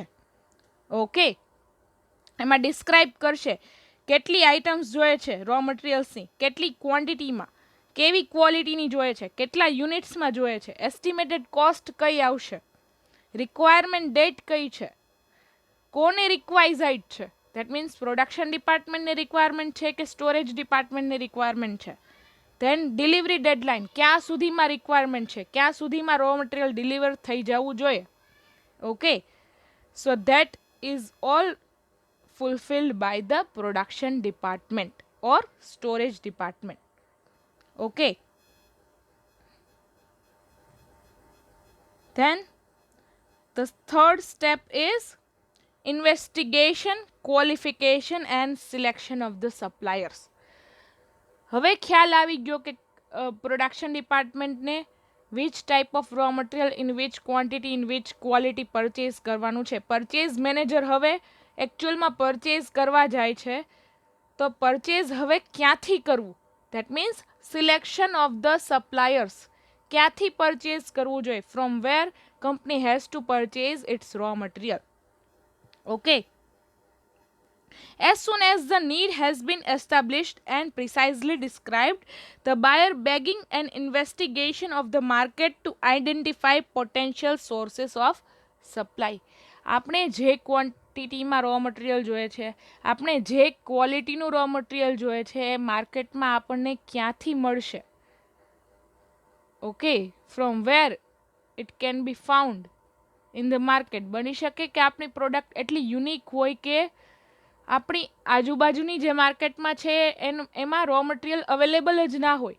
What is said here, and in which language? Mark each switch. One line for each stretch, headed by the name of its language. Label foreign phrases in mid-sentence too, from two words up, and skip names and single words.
Gujarati: ઓકે, એમાં ડિસ્ક્રાઇબ કરશે કેટલી આઇટમ્સ જોઈએ છે રો મટીરિયલ્સની, કેટલી ક્વોન્ટિટીમાં, કેવી ક્વોલિટીની જોઈએ છે, કેટલા યુનિટ્સમાં જોઈએ છે,
English: estimated cost
Gujarati: કઈ આવશે,
English: requirement date
Gujarati: કઈ છે, કોને રિક્વાઇઝાઇડ છે,
English: that means production
Gujarati: ડિપાર્ટમેન્ટની રિક્વાયરમેન્ટ છે કે
English: storage departmentની
Gujarati: રિક્વાયરમેન્ટ છે.
English: then delivery deadline,
Gujarati: ક્યાં સુધીમાં રિક્વાયરમેન્ટ છે, ક્યાં સુધીમાં
English: raw material deliver
Gujarati: થઈ જવું જોઈએ.
English: okay, so that is all fulfilled by the production department or storage department. Okay, then the third step is investigation, qualification and selection of the suppliers.
Gujarati: હવે ખ્યાલ આવી ગયો કે પ્રોડક્શન ડિપાર્ટમેન્ટને
English: which type of raw material in which quantity in which quality purchase
Gujarati: કરવાનું છે.
English: purchase manager
Gujarati: હવે એકચ્યુઅલમાં પરચેઝ કરવા જાય છે તો પરચેઝ હવે ક્યાંથી કરવું,
English: that means selection of the suppliers,
Gujarati: ક્યાંથી પરચેઝ કરવું જોઈએ,
English: from where company has to purchase its raw material.
Gujarati: ઓકે,
English: as soon as the need has been established and precisely described, the buyer begging an investigation of the market to identify potential sources of supply.
Gujarati: આપણે જે ક્વોન્ટિટીમાં
English: raw material
Gujarati: જોઈએ છે, આપણે જે ક્વોલિટીનું
English: raw material
Gujarati: જોઈએ છે એ માર્કેટમાં આપણને ક્યાંથી મળશે.
English: okay, from where it can be found in the market.
Gujarati: બની શકે કે આપણી પ્રોડક્ટ એટલી યુનિક હોય કે આપણી આજુબાજુની જે માર્કેટમાં છે એમાં
English: raw material available
Gujarati: જ ના હોય.